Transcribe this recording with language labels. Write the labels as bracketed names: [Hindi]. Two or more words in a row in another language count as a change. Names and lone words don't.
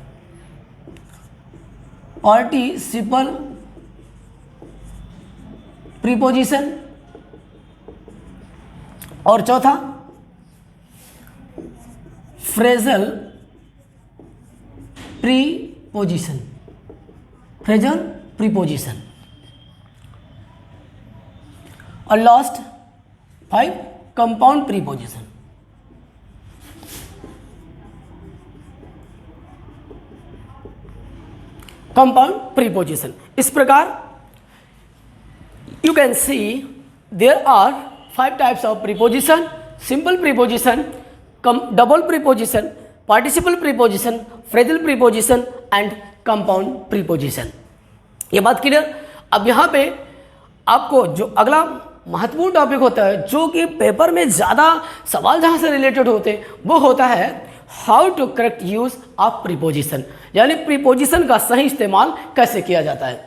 [English] participle preposition, [Hindi] और चौथा [English] phrasal preposition, phrasal preposition, और last 5 compound preposition. compound preposition, [Hindi] इस प्रकार [English] you can see there are 5 types of preposition: simple preposition, double preposition, participle preposition, phrasal preposition and compound preposition। [Hindi] ये बात क्लियर। अब यहाँ पे आपको जो अगला महत्वपूर्ण टॉपिक होता है, जो कि पेपर में ज़्यादा सवाल जहाँ से रिलेटेड होते हैं, वो होता है [English] how to correct use of preposition, [Hindi] यानी प्रीपोजिशन का सही इस्तेमाल कैसे किया जाता है।